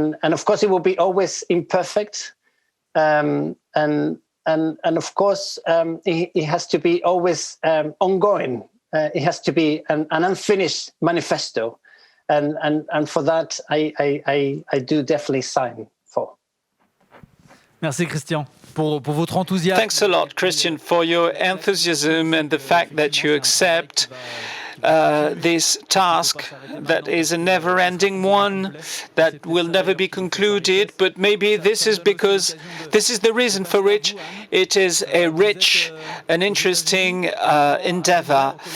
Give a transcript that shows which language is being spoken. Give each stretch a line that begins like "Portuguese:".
English: And of course, it will be always imperfect. And of course, it has to be always ongoing. It has to be an unfinished manifesto. And for that, I do definitely sign for.
French: Merci Cristian pour votre enthousiasme.
English: Thanks a lot, Cristian, for your enthusiasm and the fact that you accept this task that is a never-ending one, that will never be concluded, but maybe this is because this is the reason for which it is a rich and interesting endeavor.